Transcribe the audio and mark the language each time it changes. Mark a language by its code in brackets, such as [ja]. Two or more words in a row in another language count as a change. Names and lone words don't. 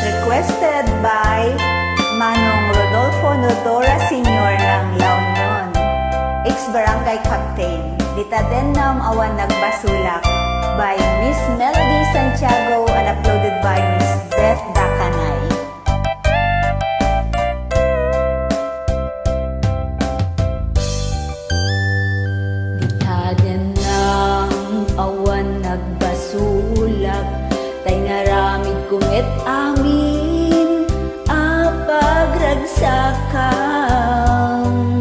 [en] requested by Manong Rodolfo Nodora Sr. ng La Union, ex-barangay captain, Dita Dennam, Awan, Nagbasolak, by Miss Melody Santiago and uploaded by Miss Beth Dakanay. [ilo] Dita Dennam, Awan, Nagbasolak, tay naramid kumit amin apagragsakam.